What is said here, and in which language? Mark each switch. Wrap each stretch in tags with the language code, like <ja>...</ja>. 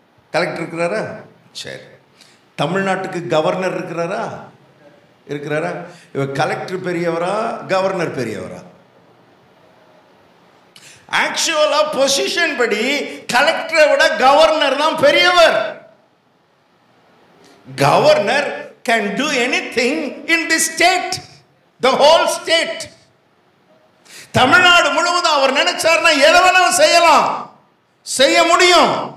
<ta>Collector இருக்கிறாரா? சரி. தமிழ்நாட்டுக்கு கவர்னர் இருக்கிறாரா? இருக்கிறாரா? இவர் கலெக்டர் பெரியவரா, கவர்னர் பெரியவரா? ஆக்சுவலா பொசிஷன் படி கலெக்டரை விட கவர்னர் தான் பெரியவர்.</ta> <en>Governor can do anything in this state, the whole state.</en> <ta>Tamil Nadu முழுவதும் அவர் நினைச்சார்னா எதை வேணாலும் செய்யலாம், செய்ய முடியும்.</ta>